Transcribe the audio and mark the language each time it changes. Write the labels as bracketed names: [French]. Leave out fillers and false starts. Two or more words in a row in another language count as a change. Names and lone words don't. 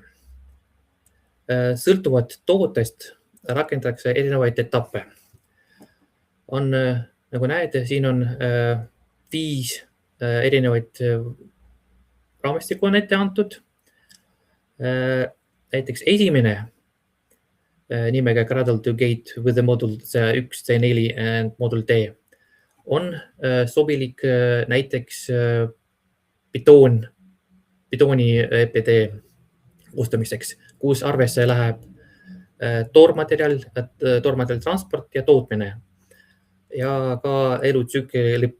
[Estonian] Sõltuvad tootest rakendatakse erinevaid etappe. Nagu näete, siin on 5 erinevaid raamistikku on ette antud. Näiteks esimene nimega [English] Cradle to Gate with the model C1, C4 and model D [Estonian] on sobilik näiteks betooni EPD koostamiseks, kus arvesse läheb toormaterjal transport ja tootmine ja ka elutsükli lõpp.